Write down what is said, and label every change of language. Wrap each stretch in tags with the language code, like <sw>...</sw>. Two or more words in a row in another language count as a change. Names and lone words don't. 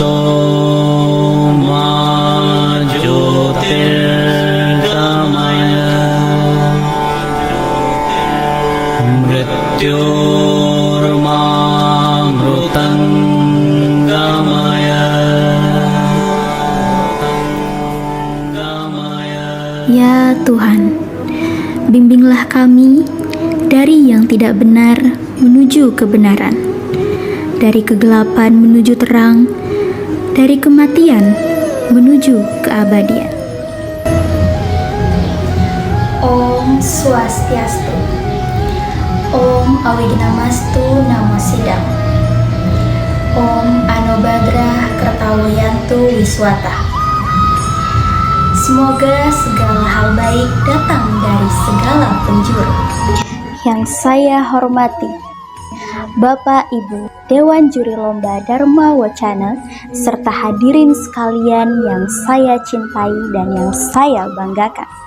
<sa>मा ज्योतिर्गमय मृत्योर्मा मृतङ्गमय.</sa> <id>Ya Tuhan, bimbinglah kami dari yang tidak benar menuju kebenaran, dari kegelapan menuju terang, dari kematian menuju keabadian.</id> <sa>ओम् स्वस्त्यस्तु. ओम् अविघ्नमस्तु नमो सिद्धम्. ओम् आनोभद्राः कृतवयन्तु विश्वतः.</sa> <id>Semoga segala hal baik datang dari segala penjuru. Yang saya hormati Bapak Ibu Dewan Juri Lomba Dharma Wacana serta hadirin sekalian yang saya cintai dan yang saya banggakan.</id>